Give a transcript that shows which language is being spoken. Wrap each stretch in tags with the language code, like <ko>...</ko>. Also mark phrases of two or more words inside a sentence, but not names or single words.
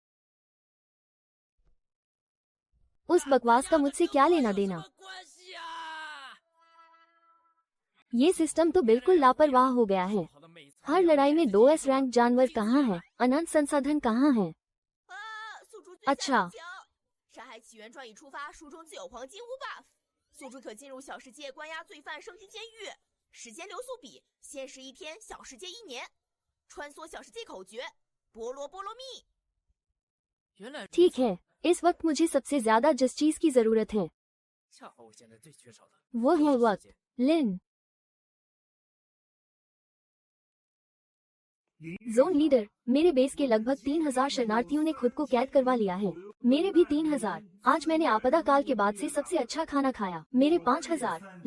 <hi>उस बकवास का मुझसे क्या लेना देना? ये सिस्टम तो बिल्कुल लापरवाह हो गया है। हर लड़ाई में 2S रैंक जानवर कहाँ है? अनंत संसाधन कहाँ है? अच्छा,</hi> <zh>山海起源传一出发，书中自有黄金屋 buff。宿主可进入小世界关押罪犯，升级监狱。时间流速比现实1天，小世界1年。穿梭小世界口诀：菠萝菠萝蜜。原来</zh> <hi>ठीक है। इस वक्त मुझे सबसे ज्यादा जिस चीज की जरूरत है</hi> <zh>恰好我现在最缺少的。</zh> <hi>वो है वक्त। लिन, जोन लीडर, मेरे बेस के लगभग 3000 शरणार्थियों ने खुद को कैद करवा लिया है। मेरे भी 3000। आज मैंने आपदा काल के बाद से सबसे अच्छा खाना खाया। मेरे 5000।</hi>